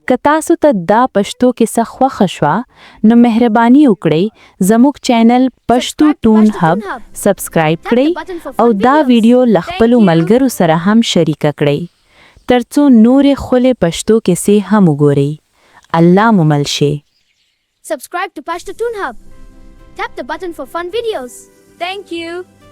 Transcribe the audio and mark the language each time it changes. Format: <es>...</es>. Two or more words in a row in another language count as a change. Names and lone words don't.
<ps>که تاسو ته دا پښتو کیسه خوښه شوه نو مهرباني وکړئ زموږ چینل پښتو ټون هب سبسکرایب کړئ او دا ویډیو له خپلو ملګرو سره هم شریکه کړئ ترڅو نورې خولې پښتو کیسې هم وګورئ. الله مو مل شي.</ps> <en>Subscribe to Pashto Toon Hub. Tap the button for fun videos. Thank you.</en>